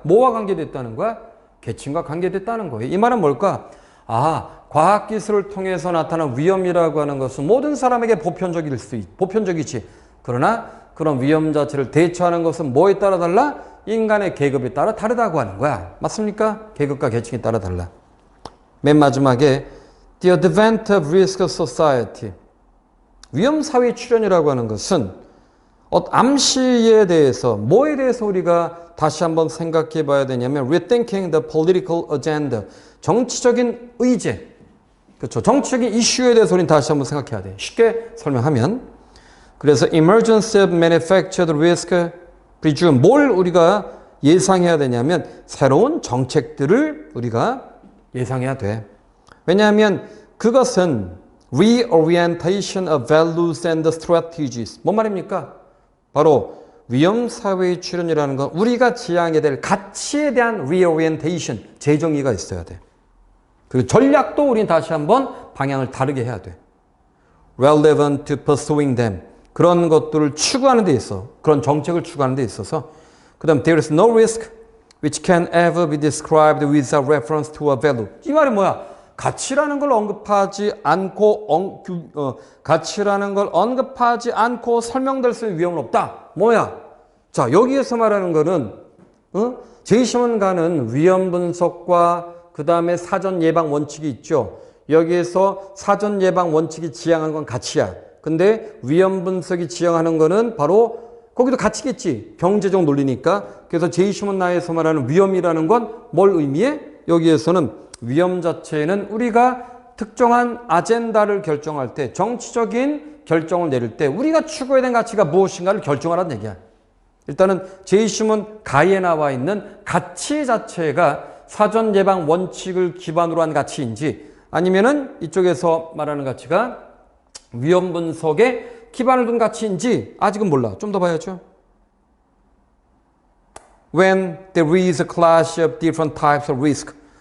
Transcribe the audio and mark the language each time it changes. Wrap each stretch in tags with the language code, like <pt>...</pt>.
<ko>뭐와 관계됐다는 거야? 계층과 관계됐다는 거예요. 이 말은 뭘까? 과학기술을 통해서 나타난 위험이라고 하는 것은 모든 사람에게 보편적이지. 그러나 그런 위험 자체를 대처하는 것은 뭐에 따라 달라? 인간의 계급에 따라 다르다고 하는 거야. 맞습니까? 계급과 계층에 따라 달라. 맨 마지막에</ko> <en>The Advent of Risk Society.</en> <ko>위험사회 출현이라고 하는 것은 암시에 대해서 뭐에 대해서 우리가 다시 한번 생각해 봐야 되냐면</ko> <en>Rethinking the Political Agenda.</en> <ko>정치적인 의제. 그렇죠. 정치적인 이슈에 대해서 우리는 다시 한번 생각해야 돼. 쉽게 설명하면 그래서</ko> <en>emergence of manufactured risk presume</en> <ko>뭘 우리가 예상해야 되냐면 새로운 정책들을 우리가 예상해야 돼. 왜냐하면 그것은</ko> <en>reorientation of values and strategies.</en> <ko>뭔 말입니까? 바로 위험사회의 출현이라는 건 우리가 지향해야 될 가치에 대한 reorientation, 재정의가 있어야 돼. 그리고 전략도 우리는 다시 한번 방향을 다르게 해야 돼.</ko> <en>relevant to pursuing them.</en> <ko>그런 것들을 추구하는 데 있어. 그런 정책을 추구하는 데 있어서. 그 다음</ko> <en>there is no risk which can ever be described without reference to a value.</en> <ko>이 말이 뭐야? 가치라는 걸 언급하지 않고 가치라는 걸 언급하지 않고 설명될 수 있는 위험은 없다. 뭐야? 자, 여기에서 말하는 거는 제이시먼 가는 위험 분석과 그 다음에 사전 예방 원칙이 있죠. 여기에서 사전 예방 원칙이 지향하는 건 가치야. 근데 위험 분석이 지향하는 거는 바로 거기도 가치겠지. 경제적 논리니까. 그래서 제이시먼 나에서 말하는 위험이라는 건 뭘 의미해? 여기에서는 위험 자체는 우리가 특정한 아젠다를 결정할 때, 정치적인 결정을 내릴 때 우리가 추구해야 되는 가치가 무엇인가를 결정하라는 얘기야. 일단은 제이시먼 가에 나와 있는 가치 자체가 사전 예방 원칙을 기반으로 한 가치인지 아니면은 이쪽에서 말하는 가치가 위험 분석에 기반을 둔 가치인지 아직은 몰라. 좀 더 봐야죠.</ko> <en>When there is a clash of different types of risk.</en>